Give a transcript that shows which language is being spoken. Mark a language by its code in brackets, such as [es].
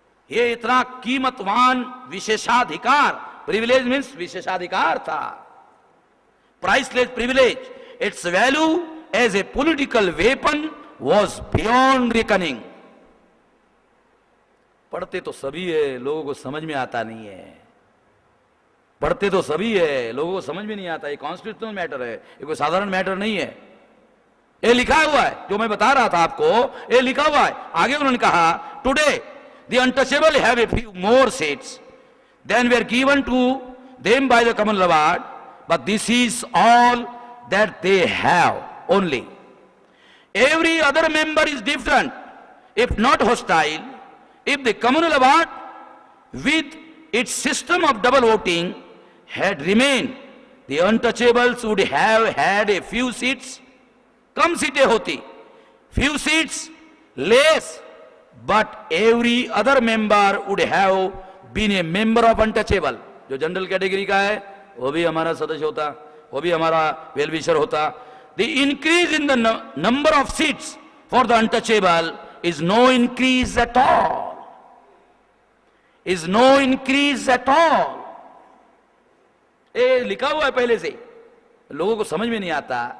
[hi] ये इतना कीमतवान विशेषाधिकार, प्रिविलेज मीन्स विशेषाधिकार था, [en] priceless privilege. Its value as a political weapon was beyond reckoning. [hi] पढ़ते तो सभी है, लोगों को समझ में आता नहीं है। पढ़ते तो सभी है, लोगों को समझ में नहीं आता। ये कॉन्स्टिट्यूशनल मैटर है, ये कोई साधारण मैटर नहीं है। ये लिखा हुआ है, जो मैं बता रहा था आपको, ये लिखा हुआ है। आगे उन्होंने कहा, [en] Today the untouchable have a few more seats than were given to them by the communal award, but this is all that they have only. Every other member is different, if not hostile. If the communal award with its system of double voting had remained, the untouchables would have had a few seats, [hi] कम सीटें होती, [en] few seats less, but every other member would have been a member of untouchable. [hi] जो general category का है वो भी हमारा सदस्य होता, वो भी हमारा वेल विशर होता। [en] The increase in the number of seats for the untouchable is no increase at all, is no increase at all. [hi] ये लिखा हुआ है पहले से, लोगों को समझ में नहीं आता।